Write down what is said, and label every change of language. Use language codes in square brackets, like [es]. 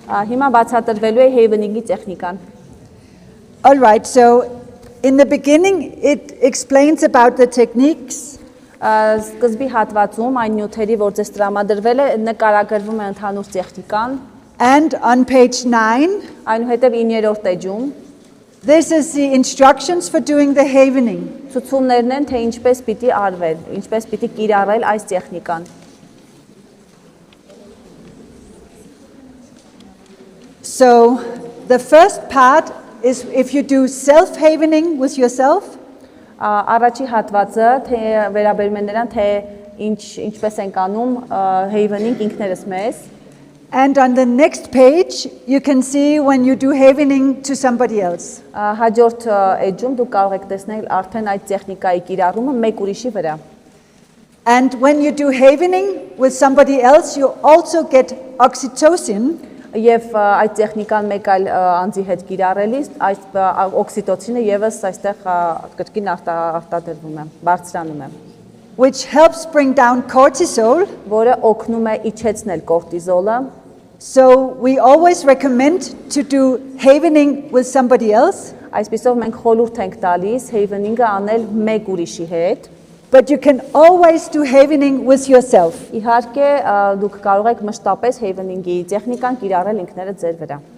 [hy] Հիմա բացատրվելու է Havening-ի տեխնիկան։ [en] All right, so in the beginning it explains about the techniques. [hy] Սկզբի հատվածում այն նյութերի, որ ձեզ տրամադրվել է, նկարագրվում է ընդհանուր տեխնիկան, [en] And on page 9, [hy] այնուհետև 9-րդ էջում [en] this is the instructions for doing the havening. [hy] ցուցումներն են, թե ինչպես պիտի արվել, ինչպես պիտի կիրառել այս տեխնիկան։ [en] So the first part is if you do self-havening with yourself, [hy] Առաջի հատվածը թե վերաբերում է նրան, թե ինչպես ենք անում Havening ինքներս մեզ, [en] and on the next page you can see when you do havening to somebody else. [hy] հաջորդ էջում դուք կարող եք տեսնել արդեն այդ տեխնիկայի կիրառումը մեկ ուրիշի վրա։ [en] And when you do havening with somebody else, you also get oxytocin, [hy] Եվ այդ տեխնիկան մեկ այլ անձի հետ կիրառելիս, այս օքսիտոցինը եւս այստեղ կրկին արտադրվում է, բարձրանում է, [en] which helps bring down cortisol. [hy] որը օգնում է իջեցնել կորտիզոլը։ [en] So we always recommend to do havening with somebody else. [hy] Այսպիսով մենք խորհուրդ ենք տալիս Havening-ը անել մեկ ուրիշի հետ, [en] But you can always do havening with yourself. [hy] Իհարկե դուք կարող եք մշտապես havening-ի տեխնիկան կիրառել ինքներդ ձեր վրա։